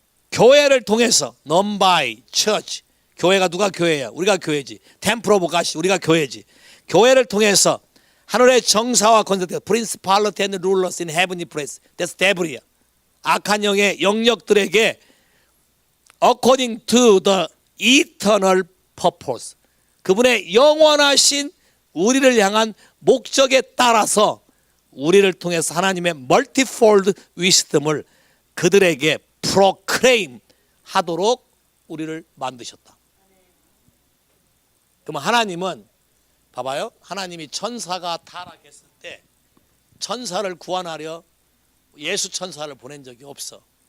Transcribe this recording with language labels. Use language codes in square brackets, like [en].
[ko] 교회를 통해서 넘바이 처치. 교회가 누가 교회야? 우리가 교회지. 템플 오브 갓이 우리가 교회지. 교회를 통해서 하늘의 정사와 권세들, [en] principality and rulers in heavenly place. That's devil [ko] 이야. 악한 영의 영역들에게 [en] according to the eternal purpose. [ko] 그분의 영원하신 우리를 향한 목적에 따라서 우리를 통해서 하나님의 multifold wisdom을 그들에게 proclaim 하도록 우리를 만드셨다. 그럼 하나님은 봐봐요. 하나님이 천사가 타락했을 때 천사를 구원하려 예수 천사를 보낸 적이 없어.